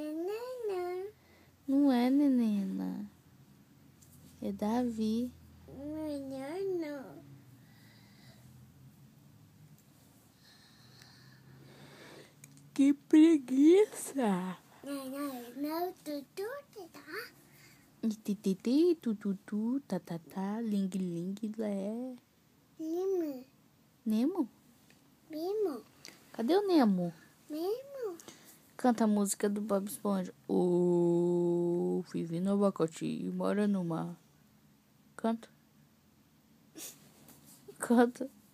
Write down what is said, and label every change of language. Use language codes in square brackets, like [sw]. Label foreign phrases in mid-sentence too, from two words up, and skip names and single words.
[pt] Não é nenena. É Davi. Que preguiça. Tititi, tututu, tatatá, ling, ling, lé. Nemo? Cadê o Nemo? Canta a música do Bob Esponja. O vive no abacate e mora no mar. Canta. Canta.